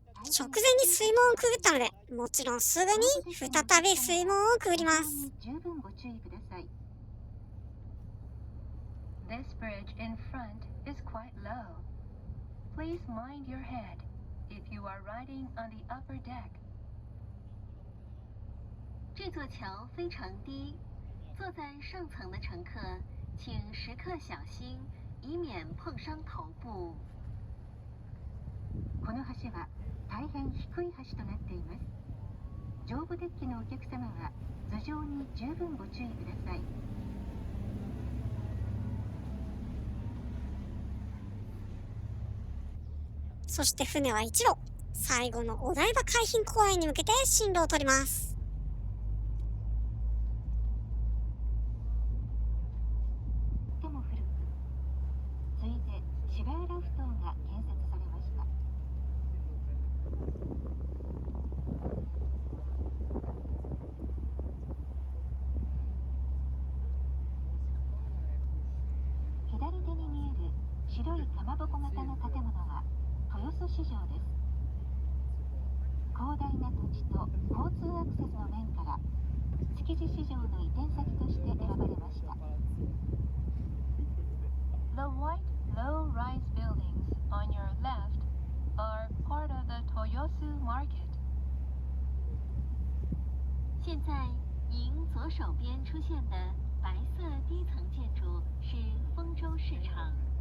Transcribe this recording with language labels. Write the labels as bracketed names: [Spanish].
[Japanese] 直前に水門をくぐったので、もちろんすぐに再び水門をくぐります。十分ご注意ください。 [English] This bridge in front is quite low. Please mind your head if you are riding on the upper deck. [Chinese] 这座桥非常低，坐在上层的乘客请时刻小心，以免碰伤头部。 [Japanese] この橋は大変低い橋となっています。上部デッキのお客様は頭上に十分ご注意ください。そして船は一路、最後のお台場海浜公園に向けて進路を取ります。とも古く、ついで芝浦埠頭が建設されました。左手に見える白いかまぼこ型の建物は豊洲市場です。広大な土地と交通アクセスの面から築地市場の移転先として選ばれました。 [English] The white low-rise buildings on your left are part of the Toyosu Market. [Chinese] 现在您左手边出现的白色低层建筑是丰州市场。